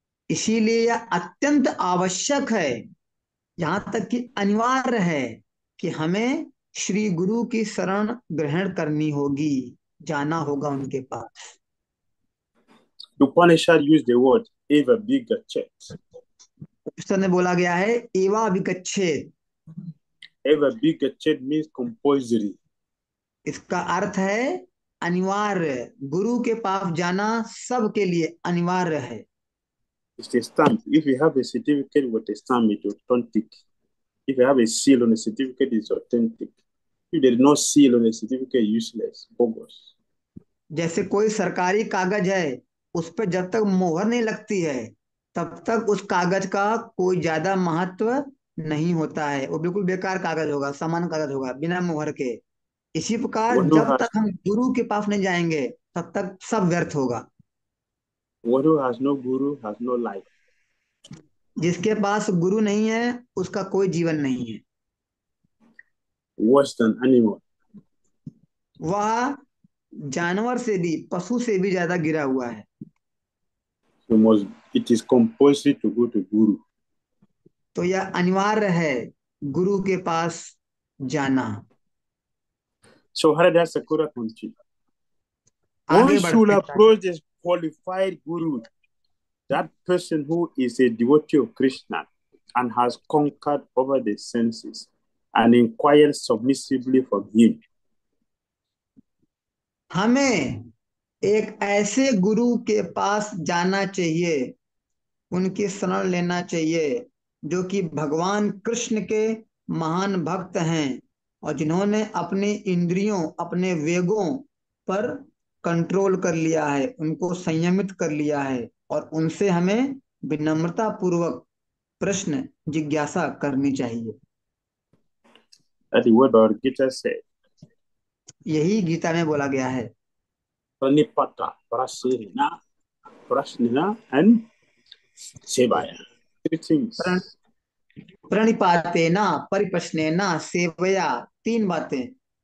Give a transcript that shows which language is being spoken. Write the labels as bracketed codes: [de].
[hi] इसीलिए यह अत्यंत आवश्यक है, यहां तक कि अनिवार्य है कि हमें श्री गुरु की शरण ग्रहण करनी होगी, जाना होगा उनके पास। [en] The Upanishad use the word eva bigachet. [hi] पुस्तक में बोला गया है एवा विकच्छेद। [en] Eva bigachet means compulsory. [hi] इसका अर्थ है अनिवार्य, गुरु के पास जाना सबके लिए अनिवार्य है। [en] It's a stamp. If you have a certificate with a stamp, it's authentic. If you have a seal on a certificate, it's authentic. If there is no seal on a certificate, useless, bogus. [hi] जैसे कोई सरकारी कागज है, उस पर जब तक मोहर नहीं लगती है तब तक उस कागज का कोई ज्यादा महत्व नहीं होता है, वो बिल्कुल बेकार कागज होगा, सामान्य कागज होगा बिना मोहर के। इसी प्रकार [en] One who [hi] जब [en] has [hi] तक हम गुरु के पास नहीं जाएंगे तब तक सब व्यर्थ होगा। [en] one who has no guru has no life. [hi] जिसके पास गुरु नहीं है उसका कोई जीवन नहीं है, [en] Worse than animal. [hi] वह जानवर से भी, पशु से भी ज्यादा गिरा हुआ है। [en] You must. It is compulsory to go to guru. [hi] तो यह अनिवार्य है गुरु के पास जाना। [en] So Harada Sakura continued. [hi] आगे [en] One should [hi] बढ़ते हैं। [en] approach a qualified guru, that person who is a devotee of Krishna and has conquered over the senses, and inquire submissively from him. [hi] हमें एक ऐसे गुरु के पास जाना चाहिए, उनकी शरण लेना चाहिए, जो कि भगवान कृष्ण के महान भक्त हैं और जिन्होंने अपनी इंद्रियों, अपने वेगों पर कंट्रोल कर लिया है, उनको संयमित कर लिया है, और उनसे हमें विनम्रता पूर्वक प्रश्न जिज्ञासा करनी चाहिए। [en] That is what our Gita said. [hi] यही गीता में बोला गया है। [en] Pranipata, Prasirina, Prasnina, and Sevaya. Three [hi] प्रण- [en] things. [hi] प्रणिपातेना, परिप्रश्नेना, सेवया, तीन बातें।